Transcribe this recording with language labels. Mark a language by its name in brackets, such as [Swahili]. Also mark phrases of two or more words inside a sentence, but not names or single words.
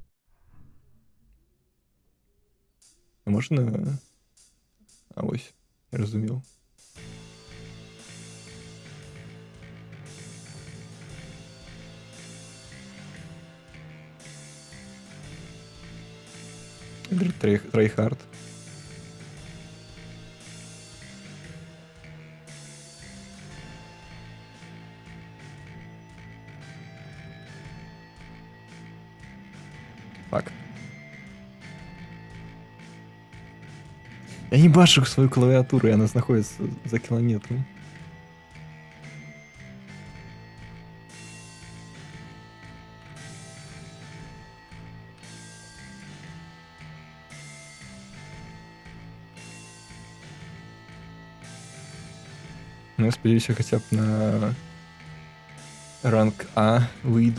[Belarusian] А можна... А вось, я разумеў. Трайхард. Так. Я не бачу свою клавіатуру, яна знаходіцца за кіламетрам. Ну, я спадзяюся, хаця б на ранг А выйду.